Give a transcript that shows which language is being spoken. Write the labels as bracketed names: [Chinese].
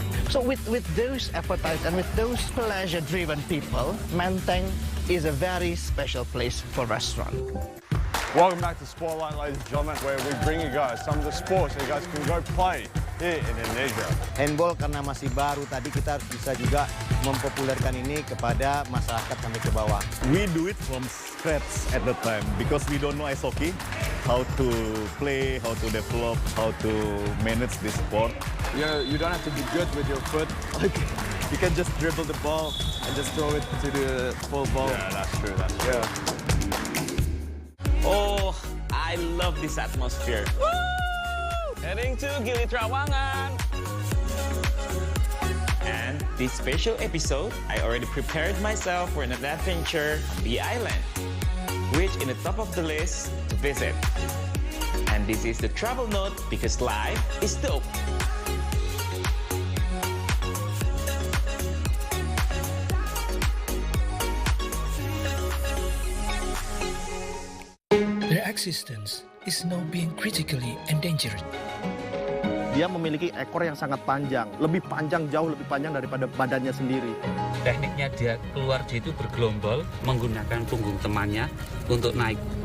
[English] So with those appetites and with those pleasure-driven people, Menteng is a very special place for restaurant. Welcome back to Spotlight, ladies and gentlemen, where we bring you guys some of the sports that you guys can go play here in Indonesia. [Indonesian] Handball karena masih baru, tadi kita harus bisa juga mempopulerkan ini kepada masyarakat sampai ke bawah. [English] We do it from scratch at the time because we don't know ice hockey, how to play, how to develop, how to manage this sport. You don't have to be good with your foot. Like, you can just dribble the ball and just throw it to the full ball. Yeah, that's true. That's true. Oh, I love this atmosphere. Woo! Heading to Gili Trawangan. And this special episode, I already prepared myself for an adventure on the island, which in the top of the list to visit. And this is the travel note because life is dope. Their existence is now being critically endangered. [Indonesian] Dia memiliki ekor yang sangat panjang, jauh lebih panjang daripada badannya sendiri. Tekniknya dia itu bergelombol menggunakan punggung temannya untuk naik.